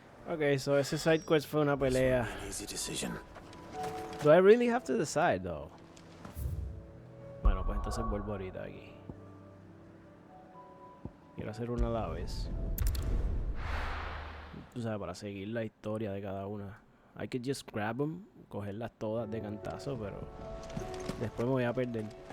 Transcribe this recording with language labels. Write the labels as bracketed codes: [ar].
[en] Okay, so [es] ese side quest fue una pelea. [en] An easy decision. Do I really have to decide, though? [es] Bueno, pues entonces vuelvo ahorita aquí. Quiero hacer una a la vez. Tú sabes, para seguir la historia de cada una. [en] I could just grab them, [es] cogerlas todas de cantazo, pero después me voy a perder.